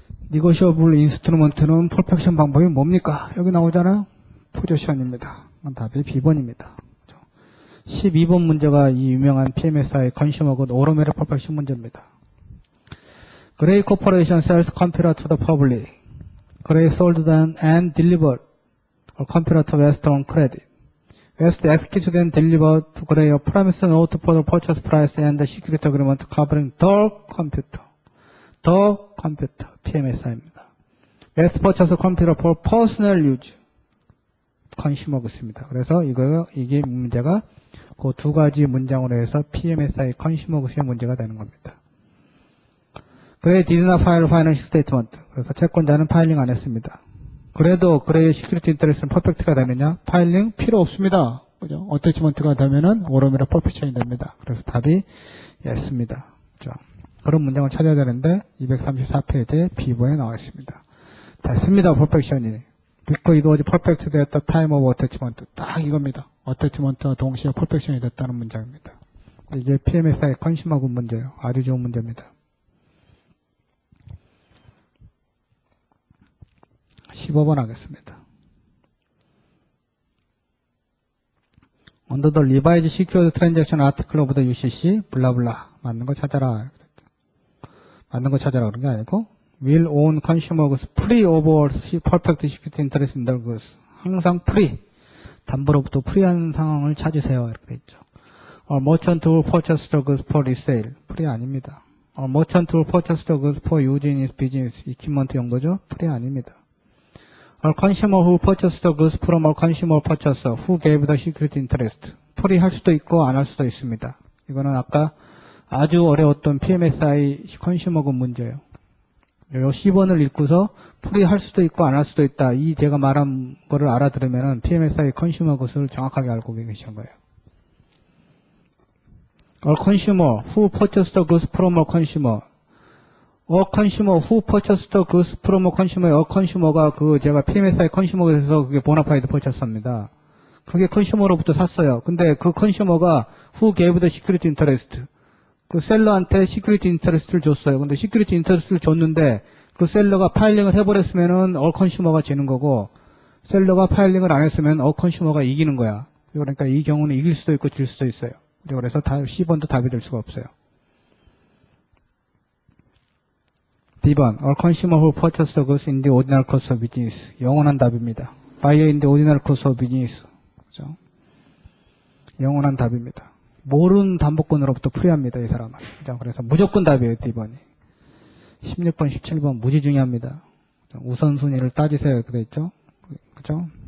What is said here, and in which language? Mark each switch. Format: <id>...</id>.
<ko>니고시어블 인스트루먼트는 퍼펙션 방법이 뭡니까? 여기 나오잖아요. 포지션입니다. 답이 B번입니다. 12번 문제가 이 유명한 PMSI 컨슈머굿 오로메르 퍼펙션 문제입니다.</ko> <en>Gray Corporation sells computer to the public. Gray sold them and delivered a computer to West on credit. West executed and delivered to Gray a promissory note for the purchase price and the security agreement covering the computer. The computer,</en> <ko>PMSI입니다.</ko> <en>West purchased a computer for personal use.</en> <ko>컨슈머굿입니다. 그래서 이게 문제가 그 두 가지 문장으로 해서 PMSI 컨슈머굿의 문제가 되는 겁니다.</ko> <en>Gray did not file financial statement.</en> <ko>그래서 채권자는 파일링 안 했습니다. 그래도 그레이의 시큐리티 인터레스는 퍼펙트가 되느냐? 파일링 필요 없습니다. 그죠? 어태치먼트가 되면은 오로메르 퍼펙션이 됩니다. 그래서 답이 예스입니다. 그죠? 그런 문장을 찾아야 되는데 234페이지에 B번에 나와 있습니다. 됐습니다. 퍼펙션이.</ko> <en>Because it was perfect at the time of attachment.</en> <ko>딱 이겁니다. 어태치먼트와 동시에 퍼펙션이 됐다는 문장입니다. 이게 PMSI 컨슈머굿 문제예요. 아주 좋은 문제입니다. 15번 하겠습니다.</ko> <en>under the revised secured transaction article of the UCC</en> <ko>블라블라 맞는 거 찾아라. 맞는 거 찾아라 그런 게 아니고</ko> <en>will own consumer goods free over perfect security interest in the goods.</en> <ko>항상 free. 담보로부터 프리한 상황을 찾으세요. 이렇게 돼 있죠.</ko> <en>merchant will purchase the goods for resale.</en> <ko>프리 아닙니다.</ko> <en>merchant will purchase the goods for use in his business.</en> <ko>equipment 용도죠. 프리 아닙니다.</ko> <en>consumer who purchased the goods from a consumer purchaser who gave the security interest.</en> <ko>프리 할 수도 있고 안 할 수도 있습니다. 이거는 아까 아주 어려웠던 PMSI 컨슈머급 문제예요. 요 10번을 읽고서 프리 할 수도 있고 안 할 수도 있다. 이 제가 말한 거를 알아들으면 PMSI 컨슈머급을 정확하게 알고 계신 거예요.</ko> <en>A consumer who purchased the goods from a consumer. A consumer who purchased the goods from a consumer.</en> <ko>A consumer가 그 제가 PMSI 컨슈머에서 그게 보나파이드 퍼체스입니다. 그게 컨슈머로부터 샀어요. 근데 그 컨슈머가</ko> <en>who gave the security interest.</en> <ko>그 셀러한테 시큐리티 인터레스트를 줬어요. 근데 시큐리티 인터레스트를 줬는데 그 셀러가 파일링을 해버렸으면은 올 컨슈머가 지는 거고 셀러가 파일링을 안 했으면 올 컨슈머가 이기는 거야. 그러니까 이 경우는 이길 수도 있고 질 수도 있어요. 그래서 10번도 답이 될 수가 없어요.</ko> <en>D번, all consumer who purchased the goods in the ordinary course of business.</en> <ko>영원한 답입니다.</ko> <en>Buyer in the ordinary course of business.</en> <ko>그죠? 영원한 답입니다. 모르는 담보권으로부터 프리합니다, 이 사람은. 그래서 무조건 답이에요, D번이. 16번, 17번 무지 중요합니다. 우선순위를 따지세요, 이렇게 돼 있죠? 그죠?</ko>